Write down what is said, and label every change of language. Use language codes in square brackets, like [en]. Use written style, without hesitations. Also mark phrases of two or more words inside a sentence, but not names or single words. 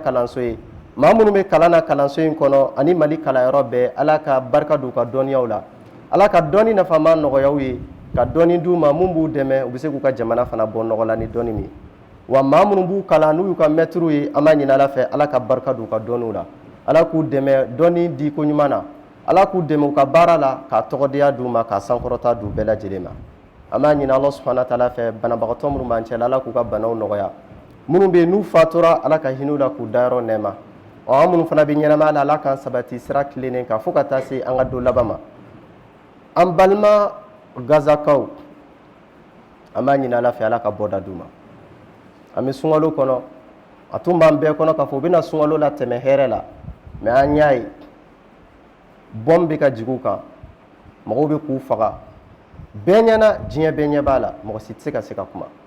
[bm] kalanso ye maa minnu bɛ kalan na kalanso in kɔnɔ ani mali kalanyɔrɔ bɛɛ ala ka barika don u ka dɔnniyaw la ala ka dɔnni nafama nɔgɔya u ye ka dɔnni d'u ma mun b'u dɛmɛ u bɛ se k'u ka jamana fana bɔ nɔgɔ la ni dɔnni min wa maa minnu b'u kalan n'u y'u ka mɛtiriw ye an b'a ɲini ala fɛ ala ka barika don u ka dɔnniw la ala k'u dɛmɛ dɔnni di ko ɲuman na ala k'u dɛmɛ u ka baara la k'a tɔgɔdenya d'u ma k'a sankɔrɔta d'u bɛɛ lajɛlen ma ama ɲini [ar] الله سبحانه وتعالى [bm] fɛ banabagatɔ minnu b'an cɛla Ala k'u ka banaw nɔgɔya minnu bɛ n'u fatura Ala ka hinɛ u la k'u dayɔrɔ nɛɛma an minnu fana bɛ ɲɛnamaya la Ala k'an sabati sira tilennen kan fo ka taa se an ka don laban ma an balima gazakaw an b'a ɲini Ala fɛ Ala ka bɔda d'u ma an bɛ sunkalo kɔnɔ a tun b'an bɛɛ kɔnɔ k'a fɔ u bɛna sunkalo la tɛmɛ hɛrɛ la mais an y'a ye bɔn bɛ ka jigin u kan mɔgɔw bɛ k'u faga bɛɛ ɲɛna diɲɛ bɛɛ ɲɛ b'a la mɔgɔ si tɛ se ka se ka kuma